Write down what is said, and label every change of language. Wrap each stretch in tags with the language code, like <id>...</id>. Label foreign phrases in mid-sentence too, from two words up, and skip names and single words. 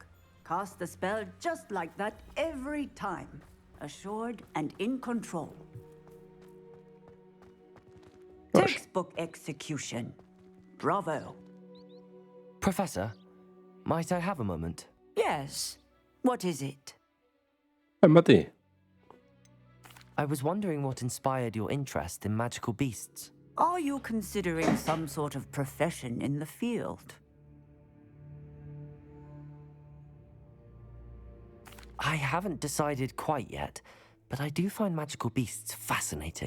<en>Cast the spell just like that every time. Assured and in control. Textbook execution. Bravo. Professor, might I have a moment? Yes. What is it?</en> <fi>En mä tiedä.</fi> <en>I was wondering what inspired your interest in magical beasts. Are you considering some sort of profession in the field? I haven't decided quite yet, but I do find magical beasts fascinating.</en>